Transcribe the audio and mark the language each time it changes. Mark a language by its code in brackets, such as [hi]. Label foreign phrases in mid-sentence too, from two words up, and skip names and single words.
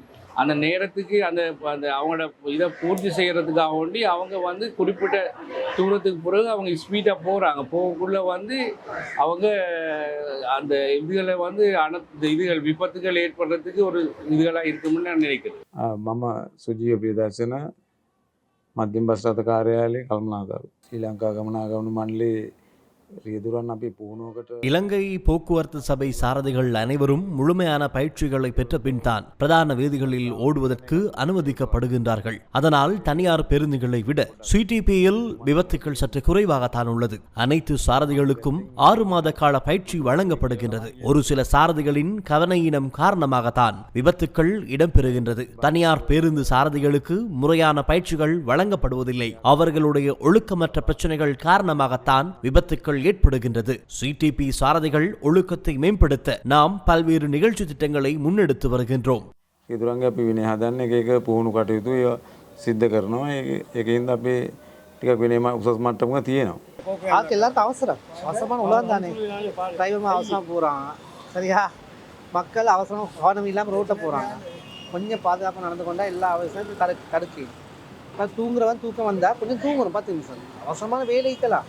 [ta] அந்த நேரத்துக்கு அந்த அவங்களோட இதை பூர்த்தி செய்கிறதுக்காக வேண்டி அவங்க வந்து குறிப்பிட்ட தூரத்துக்கு பிறகு அவங்க ஸ்பீடாக போகிறாங்க. போகக்குள்ள வந்து அவங்க அந்த இதுகளை வந்து இதுகள் விபத்துகள் ஏற்படுறதுக்கு ஒரு இதுகளாக இருக்கும்னு நான் நினைக்கிறேன். [si] මම සුජීව ප්‍රියදර්ශන මධ්‍යම බස් රථ කාර්යාලයේ කළමනාකරු. ශ්‍රී ලංකා ගමනාගමන මණ්ඩලයේ රියදුරන් අපි පුහුණුවකට [ta] இலங்கை போக்குவரத்து சபை சாரதிகள் அனைவரும் முழுமையான பயிற்சிகளை பெற்ற பின்தான் பிரதான வீதிகளில் ஓடுவதற்கு அனுமதிக்கப்படுகின்றார்கள். அதனால் தனியார் பேருந்துகளை விட CTPயில் விபத்துக்கள் சற்று குறைவாகத்தான் உள்ளது. அனைத்து சாரதிகளுக்கும் 6 மாத கால பயிற்சி வழங்கப்படுகின்றது. ஒரு சில சாரதிகளின் கவனையினம் காரணமாகத்தான் விபத்துக்கள் இடம்பெறுகின்றது. தனியார் பேருந்து சாரதிகளுக்கு முறையான பயிற்சிகள் வழங்கப்படுவதில்லை. அவர்களுடைய ஒழுக்கமற்ற பிரச்சனைகள் காரணமாகத்தான் விபத்துக்கள் ஏற்படுகின்றது. CTP சாரதிகள் ஒழுக்கத்தை மேம்படுத்த நாம் பல்வேறு நிகழ்ச்சி திட்டங்களை முன்னெடுத்து வருகின்றோம். [si] රියදුරන්ගේ අපි විනය හදන්න එක පුහුණු කටයුතු ඒවා සිද්ධ කරනවා. ඒකින්ද අපි ටිකක් විනය උසස් මට්ටමක තියෙනවා. [ta] ஆக்கு எல்லாருக்கும் அவசரமான உலகம் தானே. டிரைவரும் அவசரமாக போகிறாங்க, சரியா? மக்கள் அவசரம் கவனம் இல்லாமல் ரோட்டில் போகிறாங்க. கொஞ்சம் பாதுகாப்பாக நடந்து கொண்டால் எல்லா அவசரத்தையும் தடுக்கி தூங்குறவன் தூக்கம் வந்தால் கொஞ்சம் தூங்கணும். 10 நிமிஷம் அவசரமான வேலைக்கலாம்.